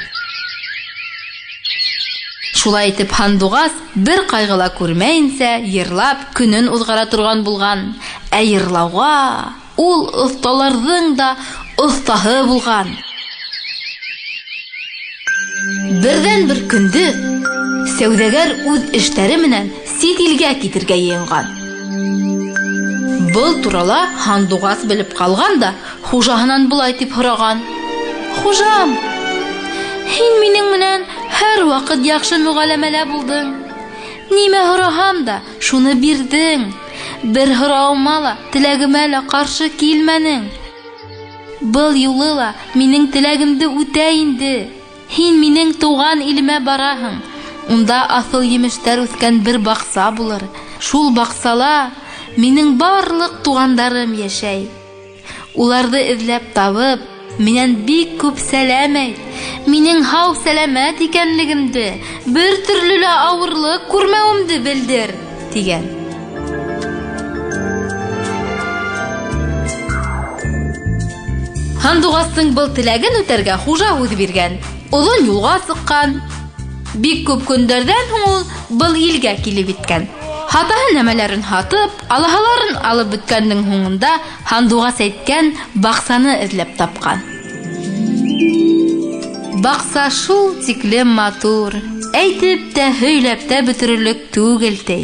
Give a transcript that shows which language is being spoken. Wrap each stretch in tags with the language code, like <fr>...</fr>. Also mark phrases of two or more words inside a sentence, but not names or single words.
<ba>Шулай итеп һандуғас бер кайгыла күрмәенсә, йырлап көнен узгара торган булган. Йырлауга ул осталарның да остаһы булган. Бердән бер көндө сәүдәгәр үз эшләре менән сит илгә китергә йыйынган. Был турала һандуғас белеп калган да, хуҗаһынан булай дип һораган: "Хуҗам, һин минең менән һәр вакыт яхшы мөгамәлә булдың. Нимә һораһам да, шуны бирдең. Бер һорауыма ла, теләгемә лә каршы килмәнең. Был юлы ла минең теләгемде үтә инде. Һин минең туган илемә бараһың. Унда асыл емештәр үскән бер бакса булыр. Шул баксала минең барлык тугандарым яшәй. Уларны эзләп табып, миннән бик күп сәлам әйт. Минең һау сәламәт икәнлегемде, бер төрле лә авырлык күрмәвемде белдер" дигән. Һандуғастың был теләген үтәргә хуҗа үзе биргән. Озын юлга сыккан. Бик күп көндәрдән һуң ул был илгә килеп иткән. Хатаһы нәмәләрен һатып, алаһаларын алып беткәннең һуңында һандуғас әйткән баксаны эзләп тапкан. Бакса шул тиклем матур, әйтеп тә, һөйләп тә бетерерлек түгел ти.</ba>